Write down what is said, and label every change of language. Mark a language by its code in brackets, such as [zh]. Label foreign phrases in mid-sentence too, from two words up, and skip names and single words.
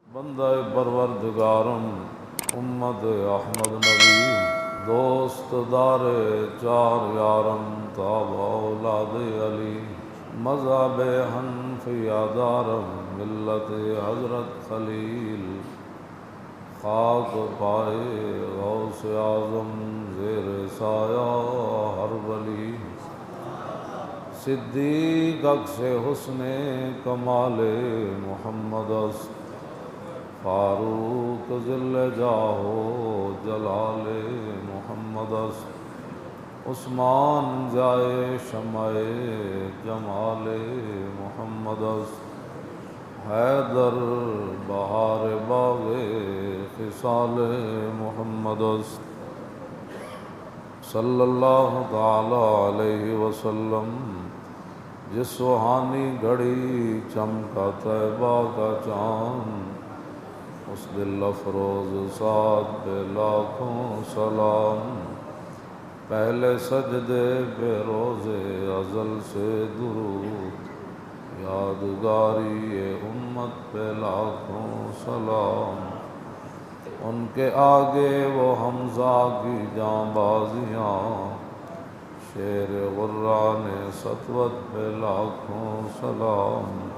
[fa] بندہ پروردگارم امت احمد نبی دوست دار چار یارم تاب اولاد علی مذہب حنفیہ دارم ملت حضرت خلیل خاک پائے غوث اعظم زیر سایہ ہر ولی صدیق عکس حسن کمال محمد است فاروق ذل جاہ جلال محمد است عثمان جائے شمع جمال محمد است حیدر بہار باغ خصال محمد است [ar] صلی اللہ تعالی علیہ وسلم [ur] جس سہانی گھڑی چمکا طیبہ کا چاند اس دل افروز ساتھ پہ لاکھوں سلام پہلے سجدے پہ روز ازل سے درود یادگاری امت پہ لاکھوں سلام ان کے آگے وہ حمزہ کی جانبازیاں شیر غران سطوت پہ لاکھوں سلام